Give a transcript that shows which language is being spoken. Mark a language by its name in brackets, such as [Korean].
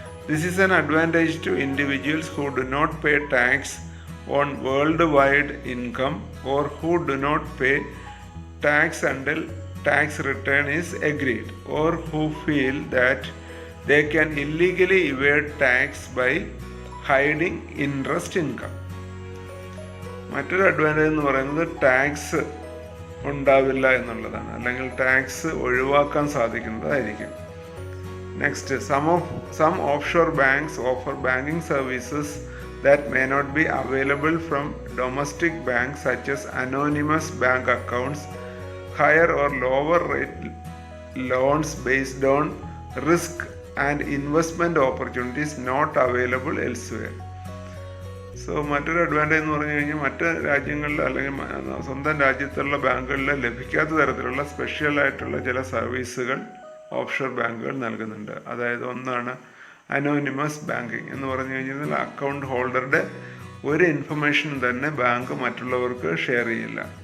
[English] This is an advantage to individuals who do not pay tax on worldwide income or who do not pay tax until tax return is agreed, or who feel that they can illegally evade tax by hiding interest income. [Malayalam] മറ്റൊരു advantage എന്ന് പറയുന്നത് tax ഉണ്ടാവില്ല എന്നുള്ളതാണ്, അല്ലെങ്കിൽ tax ഒഴിവാക്കാൻ സാധിക്കുന്നതായിരിക്കും. [English] Next, some offshore banks offer banking services that may not be available from domestic banks, such as anonymous bank accounts, higher or lower rate loans based on risk, and investment opportunities not available elsewhere. [Malayalam] So മറ്റൊരു advantage എന്ന് പറഞ്ഞു കഴിഞ്ഞാൽ മറ്റ് രാജ്യങ്ങളിൽ അല്ലെങ്കിൽ സ്വന്തം രാജ്യത്തുള്ള ബാങ്കുകളിൽ ലഭിക്കാത്ത തരത്തിലുള്ള സ്പെഷ്യലായിട്ടുള്ള ചില സർവീസുകൾ ഓഫ്ഷോർ ബാങ്കുകൾ നൽകുന്നുണ്ട്. അതായത് ഒന്നാണ് അനോണിമസ് ബാങ്കിങ് എന്ന് പറഞ്ഞു കഴിഞ്ഞാൽ അക്കൗണ്ട് ഹോൾഡറുടെ ഒരു ഇൻഫർമേഷൻ തന്നെ ബാങ്ക് മറ്റുള്ളവർക്ക് ഷെയർ ചെയ്യില്ല.